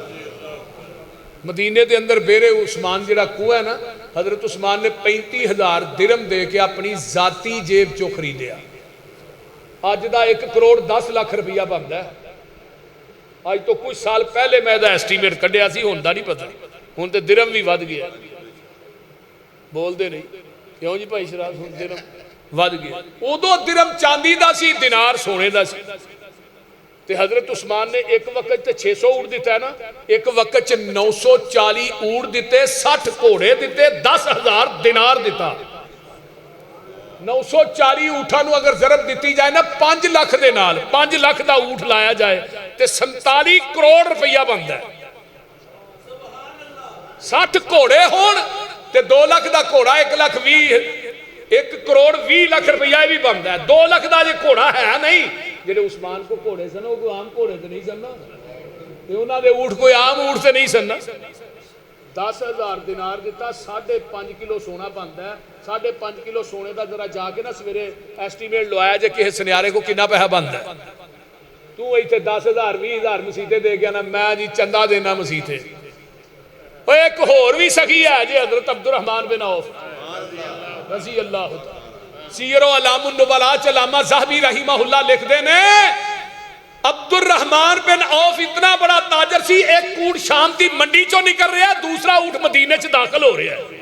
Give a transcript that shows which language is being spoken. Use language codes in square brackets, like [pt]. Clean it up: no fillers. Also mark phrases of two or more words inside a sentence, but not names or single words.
[pa] مدینے دے اندر بیرے عثمان جڑا کنواں ہے نا، حضرت عثمان نے 35,000 درہم دے کے اپنی ذاتی جیب چو خریدیا. آج دا 1 کروڑ 10 لاکھ روپیہ بنتا ہے. آج تو کچھ سال پہلے میں دا ایسٹیمیٹ کڈیا سی، ہن دا نہیں پتہ، ہن تے درہم بھی ود گیا. بول دے نہیں کیوں جی بھائی شراز؟ ہن درہم ود گیا. ادو درہم چاندی دا سی، دینار سونے دا سی. تے حضرت عثمان نے ایک وقت تے 600 اونٹ دیتا ہے نا، ایک وقت 940 اونٹ دیتے، 60 گھوڑے دیتے، 10,000 دینار دیتا. 940 اونٹاں نو اگر ضرب دیتی جائے نا 5 لاکھ دے نال، 5 لاکھ دا اونٹ لایا جائے تے 47 کروڑ روپیہ بنتا ہے. 60 گھوڑے ہون تے 2 لاکھ دا گھوڑا 1 کروڑ 20 لاکھ روپیہ بھی بنتا ہے. 2 لاکھ دا جے گھوڑا ہے نہیں. جڑے عثمان کو گھوڑے سن وہ کوئی عام گھوڑے تو نہیں سن نا، انہاں دے اونٹ کوئی عام اونٹ سے نہیں سن نا. 10,000 دینار دیتا، 5.5 کلو سونا بنتا ہے. 5.5 کلو سونے دا ذرا جا کے نا سویرے ایسٹیمیٹ لوایا جے کسی سنیارے کو کنا پیسہ بنتا ہے. تو ایتھے 10,000 20,000 مسیتے دے گیا نا، میں جی چندہ دینا مسیتے. ایک ہور بھی سخی ہے جی حضرت عبد الرحمن بن عوف [ar] رضی اللہ تعالی. [pa] سیر و علام النبلاء علامہ ذہبی [ar] رحمہ اللہ [pa] لکھ دینے، عبد الرحمن بن عوف اتنا بڑا تاجر سی، ایک اونٹ شام دی منڈی چوں نکل رہا ہے، دوسرا اونٹ مدینے چ داخل ہو رہا ہے.